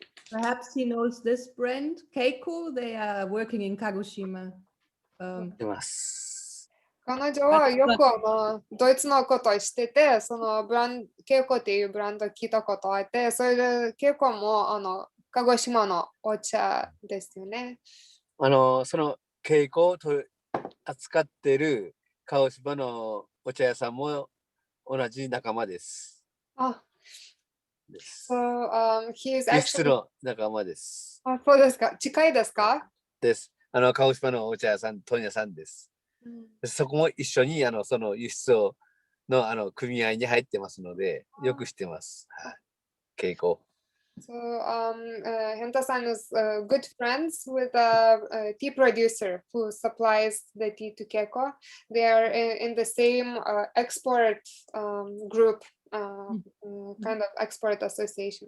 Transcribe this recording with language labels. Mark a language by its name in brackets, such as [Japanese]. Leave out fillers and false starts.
[English] Perhaps he knows this brand, Keiko. They are working in Kagoshima. [Japanese] 出ます。彼女はよくドイツのことを知ってて、そのケイコっていうブランド聞いたことあって、それでケイコも鹿児島のお茶ですよね。そのケイコを扱っている鹿児島のお茶屋さんも同じ仲間です。 [English] あ、So he is [Japanese] 輸出 [English] actually [Japanese] の仲間です。あ、そうですか。近いですか？です。鹿児島のお茶屋さん、問屋さんです。そこも一緒にその輸出の組合に入ってますので、よく知ってます。はい。ケイコ。 [English] So Henta-san is good friends with a tea producer who supplies the tea to Keiko. They are in the same export group, kind of export association.